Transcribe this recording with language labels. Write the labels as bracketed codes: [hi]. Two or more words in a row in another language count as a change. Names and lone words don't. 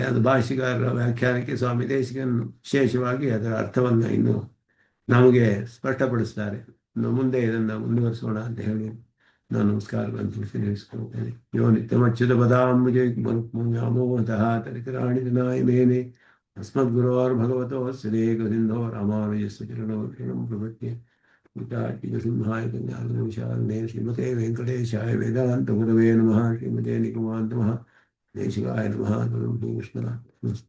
[kn] ಅದು ಭಾಷಿಗಾರರ ವ್ಯಾಖ್ಯಾನಕ್ಕೆ ಸ್ವಾಮಿ ದೇಶಿಕನ್ ವಿಶೇಷವಾಗಿ ಅದರ ಅರ್ಥವನ್ನು ಇನ್ನು ನಮಗೆ ಸ್ಪಷ್ಟಪಡಿಸ್ತಾರೆ. ಇನ್ನು ಮುಂದೆ ಇದನ್ನು ಮುಂದುವರಿಸೋಣ ಅಂತ ಹೇಳಿ ನಾನು ನಮಸ್ಕಾರಗಳನ್ನು ತಿಳಿಸಿಕೊಳ್ತೇನೆ. [sa] ಯೋ ನಿತ್ಯಮಚ್ಯುತ ಪದಾಂಬುಜೆ ವ್ಯಾಮೋಹತಃ ತರಿತರಾಣಿ ದಿನಾಯ ಮೇನೆ अस्मद्गुरोर्भगवतोऽस्य देकसिन्धो रामानुजस्य चरणौ शरणं प्रपद्ये। सिंहाय कल्याणविशालने श्रीमते वेङ्कटेशाय वेदान्तगुरवे नमः। श्रीमते निगमान्त महादेशिकाय नमः। कृष्ण